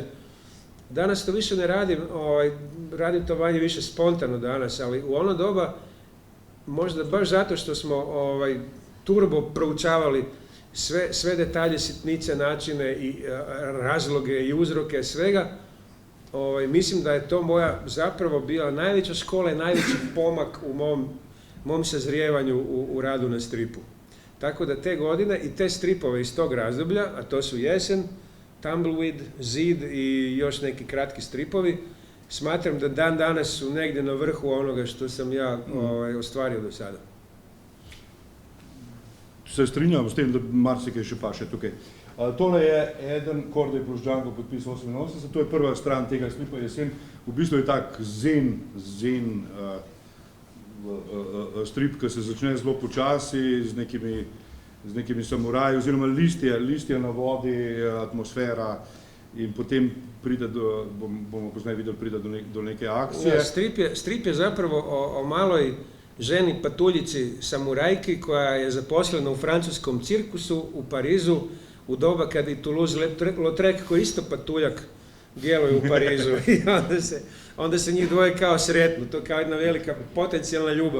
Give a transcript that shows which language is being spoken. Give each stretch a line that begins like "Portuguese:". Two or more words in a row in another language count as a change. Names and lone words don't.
Croatian: Danas to više ne radim, radim to manje više spontano danas, ali u ono doba, možda baš zato što smo turbo proučavali sve detalje, sitnice, načine i razloge i uzroke svega, mislim da je to moja zapravo bila najveća škola i najveći pomak u mom sazrijevanju u radu na stripu. Tako da te godine i te stripove iz tog razdoblja, a to su Jesen, Tumbleweed, Zid i još neki kratki stripovi, smatram da dan danas su negdje na vrhu onoga što sam ja ostvario do sada.
Slovenian: Se strinjam s tem, da marsikaj še paše tukaj. Tole je eden Korday plus Django podpis 88, to je prva stran tega stripa Jesen. V bistvu je tak zen strip, ki se začne zelo počasi z nekimi samuraji, oziroma listje na vodi, atmosfera in potem pride bomo poznaj videli, pride do neke akcije.
Croatian: Ja, strip je zapravo o maloj ženi patuljici samurajki koja je zaposlena u francuskom cirkusu u Parizu u doba kad i Toulouse-Lautrec koji isto patuljak djeluje u Parizu i onda se njih dvoje kao sretnu, to je kao jedna velika potencijalna ljubav.